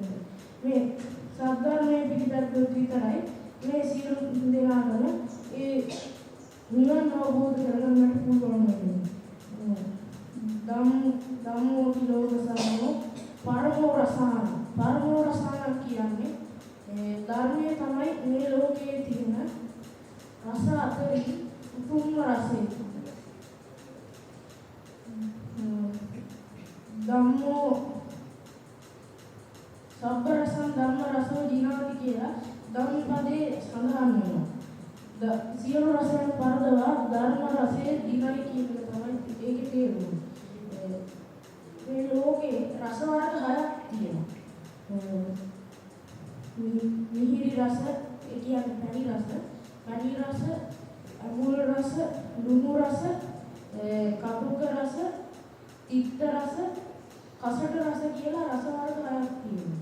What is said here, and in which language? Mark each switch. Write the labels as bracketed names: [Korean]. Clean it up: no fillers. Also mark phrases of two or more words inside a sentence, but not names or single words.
[Sinhala] මේ සද්ධර්මයේ පිළිපැද්දොත් විතරයි මේ සියලු දෙනාම ඒ නිවන් අවබෝධ කරගන්නට පුළුවන් වෙන්නේ. [Pali] ධම්මෝ තිලෝක සරණෝ පරමෝ රසාන. පරමෝ රසාන [Sinhala] කියන්නේ ධර්මයේ තමයි මේ ලෝකයේ තියෙන රස අතරින් උතුම්ම රසය. [Pali] ධම්මෝ සබ්බ රසං ධම්ම රසෝ ජිනාති [Sinhala] කියලා ධම්මපදේ සඳහන් වෙනවා. සියලු රසයන් පරදවා ධර්ම රසයේ දිනයි කියන එක තමයි ඒකේ තේරුම. මේ ලෝකේ රස වර්ග 6ක් තියෙනවා. මිහිරි රස, ඒ කියන්නේ පැණි රස, අමුල් රස, ලුණු රස, කටුක රස, තිත්ත රස, කසට රස කියලා රස වර්ග 6ක් තියෙනවා.